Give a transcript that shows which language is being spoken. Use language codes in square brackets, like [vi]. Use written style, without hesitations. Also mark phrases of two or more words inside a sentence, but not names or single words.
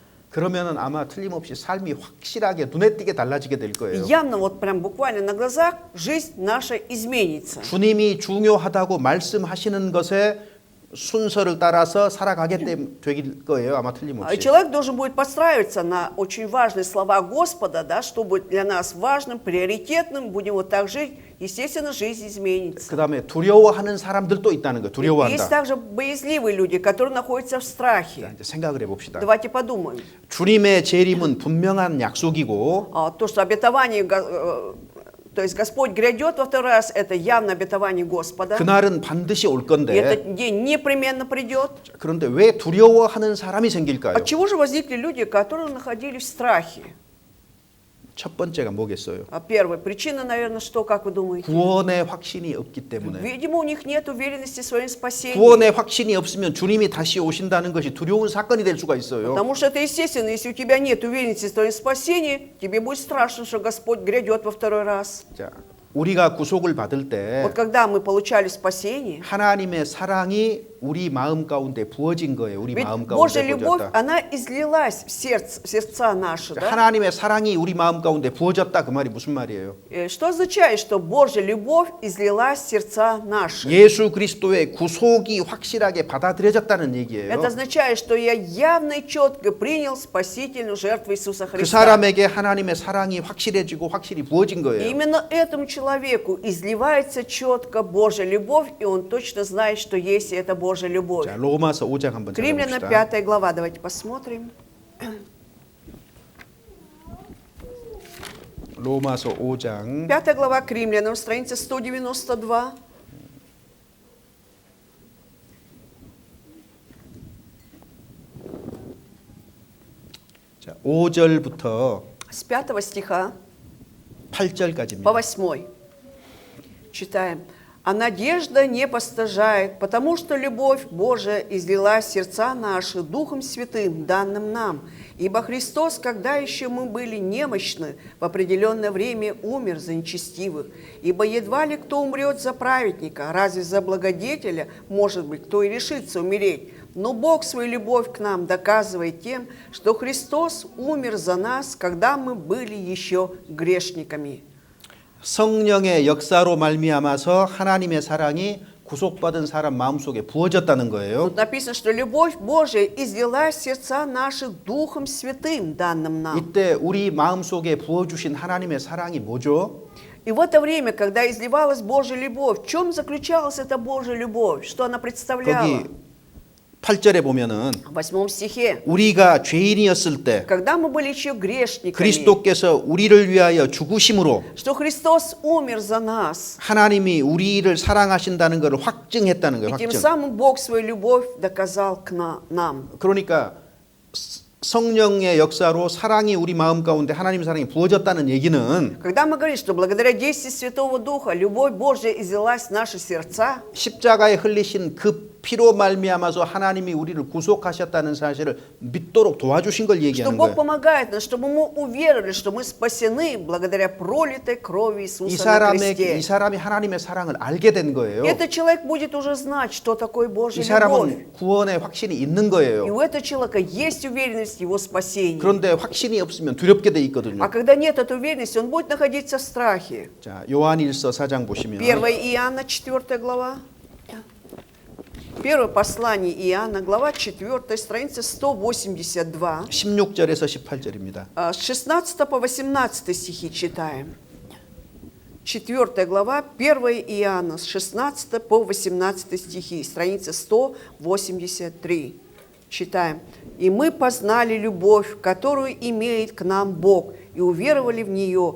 [ko] 그러면은 아마 틀림없이 삶이 확실하게 눈에 띄게 달라지게 될 거예요. [ru] Явно вот прям буквально на глазах жизнь наша изменится. [ko] 주님이 중요하다고 말씀하시는 것에 순서를 따라서 살아가게 될 거예요. 아마 틀림없이. [ru] Человек должен будет подстраиваться на очень важные слова Господа, да, что будет для нас важным, приоритетным, будем вот так жить, естественно, жизнь изменится. [ko] 그다음에 두려워하는 사람들도 있다는 거예요. [ru] Есть [ko] 두려워한다. [ru] также боязливые люди, которые находятся в [ko] 자, [ru] страхе. [ko] 이제 생각을 해봅시다. [ru] Давайте подумаем. [ko] 주님의 재림은 분명한 약속이고 [ru] То, что обетование, то есть Господь грядет во второй раз, это явно обетование Господа. [ko] 그날은 반드시 올 [ru] И [ko] 건데 [ru] этот день непременно придет. [ko] 그런데 왜 두려워하는 사람이 생길까요? [ru] От чего же возникли люди, которые находились в страхе? [ko] 첫 번째가 뭐겠어요? [ru] Первая причина, наверное, что, как вы думаете? [ko] 구원의 확신이 없기 때문에. [ru] Видимо, у них нет уверенности в своем спасении. [ko] 구원의 확신이 없으면 주님이 다시 오신다는 것이 두려운 사건이 될 수가 있어요. [ru] Потому что это естественно, если у тебя нет уверенности в твоем спасении, тебе будет страшно, что Господь грядет во второй раз. [ko] 자, 우리가 구속을 받을 때 [ru] Вот когда мы получали спасение, [ko] 하나님의 사랑이 우리 마음 가운데 부어진 거예요. 우리 [ru] ведь [ko] 마음 [ru] Божья [ko] 가운데 [ru] любовь, [ko] 부어졌다. [ru] она излилась в сердца наши. Да? [ko] 하나님의 사랑이 우리 마음 가운데 부어졌다 그 말이 무슨 말이에요? [ru] Что означает, что Божья любовь излилась в сердца наши? [ko] 예수 그리스도의 구속이 확실하게 받아들여졌다는 얘기예요. [ru] Это означает, что я явно и четко принял спасительную жертву Иисуса [ko] 그 [ru] Христа. [ko] 사람에게 하나님의 사랑이 확실해지고 확실히 부어진 [ru] И [ko] 거예요. [ru] именно этому человеку изливается четко Божья любовь, и он точно знает, что есть эта Божья любовь. [ko] 자, 로마서 5장 한번 [ru] Римлянам [ko] 찾아봅시다. [ru] 5 глава, давайте посмотрим. [ko] 로마서 5장 [ru] 5 глава к Римлянам, страница 192. [ko] 자, 5절부터 [ru] С 5 стиха [ko] 8절까지입니다. [ru] по 8. Читаем. «А надежда не постыжает, потому что любовь Божия излилась в сердца наши Духом Святым, данным нам. Ибо Христос, когда еще мы были немощны, в определенное время умер за нечестивых. Ибо едва ли кто умрет за праведника, разве за благодетеля, может быть, кто и решится умереть. Но Бог свою любовь к нам доказывает тем, что Христос умер за нас, когда мы были еще грешниками». [ko] 성령의 역사로 말미암아서 하나님의 사랑이 구속받은 사람 마음속에 부어졌다는 거예요. [ru] Тут написано, что любовь Божия излилась в сердца наши Духом Святым, данным нам. [ko] 이때 우리 마음속에 부어주신 하나님의 사랑이 뭐죠? [ru] И в это время, когда изливалась Божья любовь, в чем заключалась эта Божья любовь? Что она представляла? [ko] 거기 8절에 보면은 [ru] В 8 стихе. [ko] 우리가 죄인이었을 때 [ru] Когда мы были еще грешниками, [ko] 그리스도께서 우리를 위하여 죽으심으로 [ru] что Христос умер за нас. [ko] 하나님이 우리를 사랑하신다는 것을 확증했다는 거예요. [ru] И тем [ko] 확증. [ru] самым Бог свою любовь доказал к нам. [ko] 그러니까 성령의 역사로 사랑이 우리 마음 가운데 하나님 사랑이 부어졌다는 얘기는 [ru] Когда мы говорим, что благодаря действию Святого Духа любовь Божья излилась в наши сердца, [ko] 십자가에 흘리신 그 피로 말미암아서 하나님이 우리를 구속하셨다는 사실을 믿도록 도와주신 걸 [ru] что [ko] 얘기하는 [ru] Бог [ko] 거예요. [ru] помогает нам, чтобы мы уверовали, что мы спасены благодаря пролитой крови [ko] 이 [ru] Иисуса на кресте. [ko] 사람이 하나님의 사랑을 알게 된 거예요. [ru] Этот человек будет уже знать, что такое Божья [ko] 이 [ru] любовь. [ko] 사람은 구원의 확신이 있는 [ru] И [ko] 거예요. [ru] у этого человека есть уверенность в его спасении. [ko] 그런데 확신이 없으면 두렵게 돼 있거든요. [ru] А когда нет этой уверенности, он будет находиться в страхе. [ko] 자, 요한일서 4장 보시면 [ru] 1 Иоанна, 4 глава. Первое послание Иоанна, глава 4, страница 182. 16절에서 18절입니다. С 16 по 18 стихи читаем. 4 глава, 1 Иоанна, с 16 по 18 стихи, страница 183. Читаем. «И мы познали любовь, которую имеет к нам Бог, и уверовали в нее.